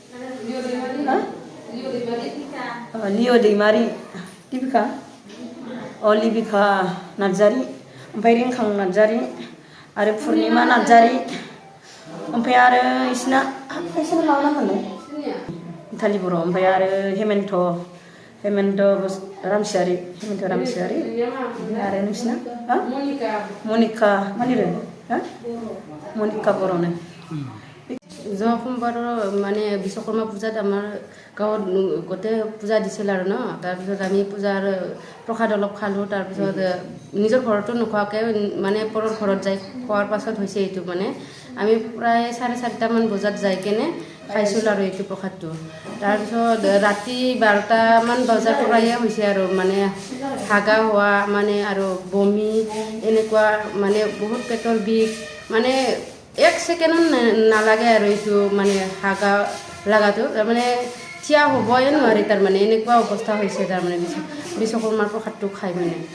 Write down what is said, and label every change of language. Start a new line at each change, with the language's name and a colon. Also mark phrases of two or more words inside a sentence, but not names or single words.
Bodo: लिअ दैमारि लिबिका लिबिका नार्जारि ओमफ्राय रिंखां नार्जारि आरो पुर्निमा नार्जारि ओमफ्राय आरो इसना मा नाममोनलाय मिथालि बर' ओमफ्राय आरो हेमेन्त रामसियारि आरो नोंसिना मनिका मानिरो मनिका बर'नो
Assamese: যোৱা সোমবাৰৰ মানে বিশ্বকৰ্মা পূজাত আমাৰ গাঁৱত গোটেই পূজা দিছিল আৰু ন তাৰপিছত আমি পূজাৰ প্ৰসাদ অলপ খালোঁ তাৰপিছত নিজৰ ঘৰতো নোখোৱাকৈ মানে পৰৰ ঘৰত যাই খোৱাৰ পাছত হৈছে এইটো মানে আমি প্ৰায় 4:30মান বজাত যাই কেনে খাইছিলোঁ আৰু এইটো প্ৰসাদটো তাৰপিছত ৰাতি 12টামান বজাৰ পৰাই হৈছে আৰু মানে হাগা হোৱা মানে আৰু বমি এনেকুৱা মানে বহুত পেটৰ বিষ মানে 1 ছেকেণ্ডো নালাগে আৰু এইটো মানে হাগা লাগাটো তাৰমানে থিয়া হ'বই নোৱাৰি তাৰমানে এনেকুৱা অৱস্থা হৈছে তাৰমানে বিশ্বকৰ্মাৰ প্ৰসাদটো খাই মানে